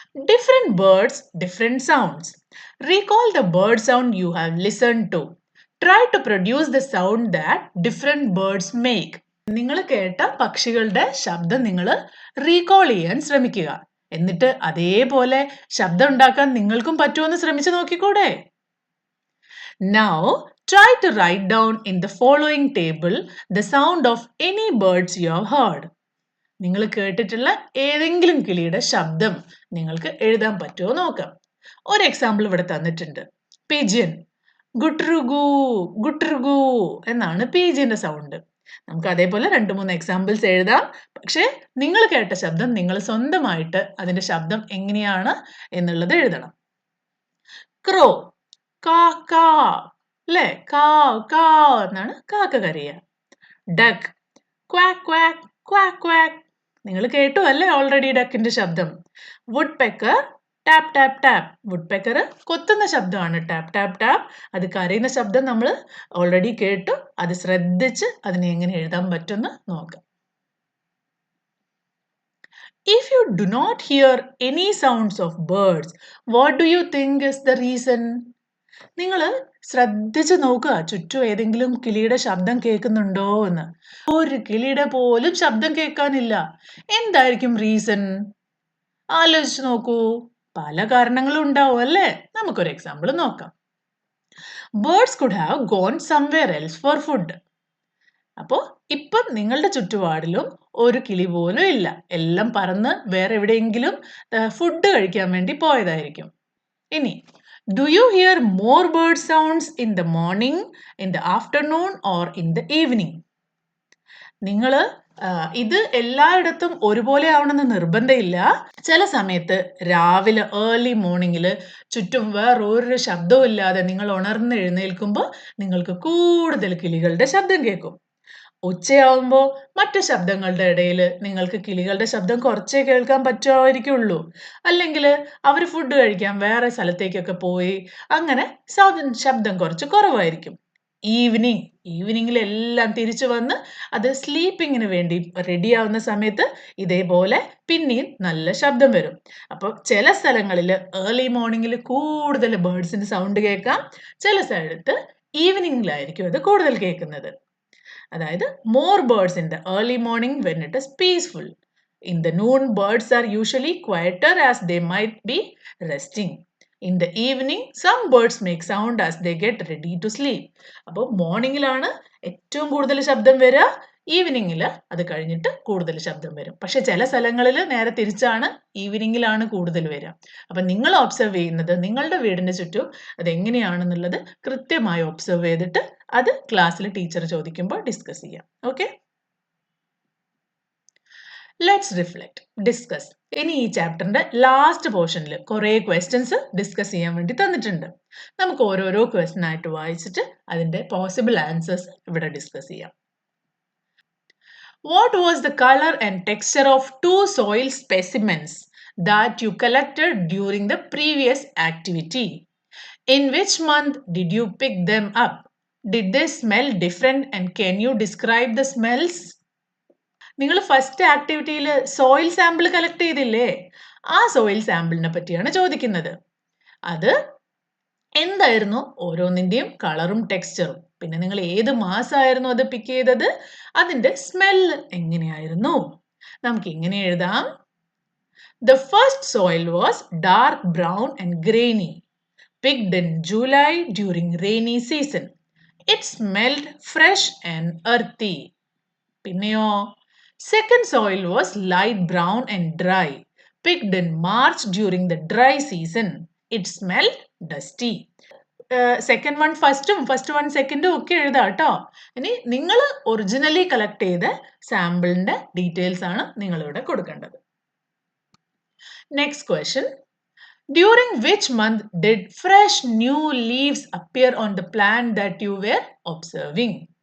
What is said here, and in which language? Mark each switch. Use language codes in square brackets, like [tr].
[en] Different birds, different sounds. Recall the bird sound you have listened to. Try to produce the sound that different birds make. [ml] നിങ്ങൾ കേട്ട പക്ഷികളുടെ ശബ്ദം നിങ്ങൾ recall ചെയ്യാൻ ശ്രമിക്കുക. എന്നിട്ട് അതേപോലെ ശബ്ദം ഉണ്ടാക്കാൻ നിങ്ങൾക്കും പറ്റുമെന്ന് ശ്രമിച്ചു നോക്കിക്കൂടെ? [en] Now, try to write down in the following table the sound of any birds you have heard. [ml] നിങ്ങൾ കേട്ടിട്ടുള്ള ഏതെങ്കിലും കിളിയുടെ ശബ്ദം നിങ്ങൾക്ക് എഴുതാൻ പറ്റുമോ നോക്കാം. ഒരു എക്സാമ്പിൾ ഇവിടെ തന്നിട്ടുണ്ട്. പിജിയൻ. ഗുട്രുഗു ഗുട്രുഗു എന്നാണ് പിജിയന്റെ സൗണ്ട്. നമുക്ക് അതേപോലെ 2-3 എക്സാമ്പിൾസ് എഴുതാം. പക്ഷേ നിങ്ങൾ കേട്ട ശബ്ദം നിങ്ങൾ സ്വന്തമായിട്ട് അതിന്റെ ശബ്ദം എങ്ങനെയാണ് എന്നുള്ളത് എഴുതണം. ക്രോ, കാ കാ, അല്ലേ? കാവ് കാവ് എന്നാണ് കാക്ക കരയുക. Duck, quack quack quack quack. നിങ്ങൾ കേട്ടു അല്ലേ ഓൾറെഡി ഡക്കിന്റെ ശബ്ദം. Would pecker, tap tap tap. Would pecker കൊത്തുന്ന ശബ്ദമാണ് ടാപ്പ് ടാപ്പ് ടാപ്പ്. അത് കരയുന്ന ശബ്ദം നമ്മൾ ഓൾറെഡി കേട്ടു. അത് ശ്രദ്ധിച്ച് അതിനെ എങ്ങനെ എഴുതാൻ പറ്റുമെന്ന് നോക്കാം. [en] If you do not hear any sounds of birds, what do you think is the reason? [ml] നിങ്ങൾ ശ്രദ്ധിച്ച് നോക്കുക ചുറ്റും ഏതെങ്കിലും കിളിയുടെ ശബ്ദം കേൾക്കുന്നുണ്ടോ എന്ന്. ഒരു കിളിയുടെ പോലും ശബ്ദം കേൾക്കാനില്ല. എന്തായിരിക്കും റീസൺ? ആലോചിച്ച് നോക്കൂ. പല കാരണങ്ങളും ഉണ്ടാവും അല്ലേ? നമുക്കൊരു എക്സാമ്പിൾ നോക്കാം. [en] Birds could have gone somewhere else for food. [ml] അപ്പോൾ ഇപ്പം നിങ്ങളുടെ ചുറ്റുപാടിലും ഒരു കിളി പോലും ഇല്ല. എല്ലാം പറന്ന് വേറെ എവിടെയെങ്കിലും ഫുഡ് കഴിക്കാൻ വേണ്ടി പോയതായിരിക്കും. ഇനി [en] do you hear more bird sounds in the morning, in the afternoon or in the evening? [ml] നിങ്ങൾ ഇത് എല്ലായിടത്തും ഒരുപോലെ ആവണമെന്ന് നിർബന്ധമില്ല. ചില സമയത്ത് രാവിലെ ഏർലി മോർണിംഗിൽ ചുറ്റും വേറൊരു ശബ്ദവും ഇല്ലാതെ നിങ്ങൾ ഉണർന്ന് എഴുന്നേൽക്കുമ്പോൾ നിങ്ങൾക്ക് കൂടുതൽ കിളികളുടെ ശബ്ദം കേൾക്കും. ഉച്ചയാവുമ്പോൾ മറ്റു ശബ്ദങ്ങളുടെ ഇടയിൽ നിങ്ങൾക്ക് കിളികളുടെ ശബ്ദം കുറച്ചേ കേൾക്കാൻ പറ്റുമായിരിക്കുള്ളൂ. അല്ലെങ്കിൽ അവർ ഫുഡ് കഴിക്കാൻ വേറെ സ്ഥലത്തേക്കൊക്കെ പോയി അങ്ങനെ ശബ്ദം കുറച്ച് കുറവായിരിക്കും. ഈവനിങ്ങിൽ എല്ലാം തിരിച്ചു വന്ന് അത് സ്ലീപ്പിങ്ങിന് വേണ്ടി റെഡിയാവുന്ന സമയത്ത് ഇതേപോലെ പിന്നെയും നല്ല ശബ്ദം വരും. അപ്പോൾ ചില സ്ഥലങ്ങളിൽ ഏർലി മോർണിംഗിൽ കൂടുതൽ ബേർഡ്സിന്റെ സൗണ്ട് കേൾക്കാം. ചില സ്ഥലത്ത് ഈവനിങ്ങിലായിരിക്കും അത് കൂടുതൽ കേൾക്കുന്നത്. അതായത് [en] more birds in the early morning when it is peaceful. In the noon, birds are usually quieter as they might be resting. In the evening, some birds make sound as they get ready to sleep. [ml] അപ്പോൾ മോർണിംഗിലാണ് ഏറ്റവും കൂടുതൽ ശബ്ദം വരിക. ഈവനിങ്ങിൽ അത് കഴിഞ്ഞിട്ട് കൂടുതൽ ശബ്ദം വരും. പക്ഷെ ചില സ്ഥലങ്ങളിൽ നേരെ തിരിച്ചാണ്, ഈവനിങ്ങിലാണ് കൂടുതൽ വരിക. അപ്പം നിങ്ങൾ ഒബ്സർവ് ചെയ്യുന്നത് നിങ്ങളുടെ വീടിന് ചുറ്റും അതെങ്ങനെയാണെന്നുള്ളത് കൃത്യമായി ഒബ്സർവ് ചെയ്തിട്ട് അത് ക്ലാസ്സിൽ ടീച്ചർ ചോദിക്കുമ്പോൾ ഡിസ്കസ് ചെയ്യാം. [en] Okay, let's reflect, discuss. [ml] ഇനി ഈ ചാപ്റ്ററിന്റെ ലാസ്റ്റ് പോർഷനിൽ കുറേ ക്വസ്റ്റ്യൻസ് ഡിസ്കസ് ചെയ്യാൻ വേണ്ടി തന്നിട്ടുണ്ട്. നമുക്ക് ഓരോരോ ക്വസ്റ്റ്യൻ ആയിട്ട് വായിച്ചിട്ട് അതിന്റെ പോസിബിൾ ആൻസേഴ്സ് ഇവിടെ ഡിസ്കസ് ചെയ്യാം. [en] What was the color and texture of 2 soil specimens that you collected during the previous activity? In which month did you pick them up? Did they smell different and can you describe the smells? [ml] നിങ്ങൾ first ആക്ടിവിറ്റിയിൽ soil sample collect ചെയ്തില്ലേ? ആ soil സാമ്പിളിനെ പറ്റിയാണ് ചോദിക്കുന്നത്. അത് എന്തായിരുന്നു ഓരോന്നിന്റെയും കളറും ടെക്സ്ചറും, പിന്നെ നിങ്ങൾ ഏത് മാസമായിരുന്നു അത് പിക്ക് ചെയ്തത്, അതിന്റെ സ്മെല്ല് എങ്ങനെയായിരുന്നു. നമുക്ക് ഇങ്ങനെ എഴുതാം. [en] The first soil was dark brown and grainy, picked in July during rainy season. It smelled fresh and earthy. [ml] പിന്നെയോ [en] second soil was light brown and dry, picked in March during the dry season. It smelled dusty. [ml] Second one ഫസ്റ്റും first one സെക്കൻഡും ഒക്കെ എഴുതാം കേട്ടോ. ഇനി നിങ്ങൾ originally collect ചെയ്ത സാമ്പിളിന്റെ details ആണ് നിങ്ങളിവിടെ കൊടുക്കേണ്ടത്. Next question. [en] During which month did fresh new leaves appear on the plant that you were observing?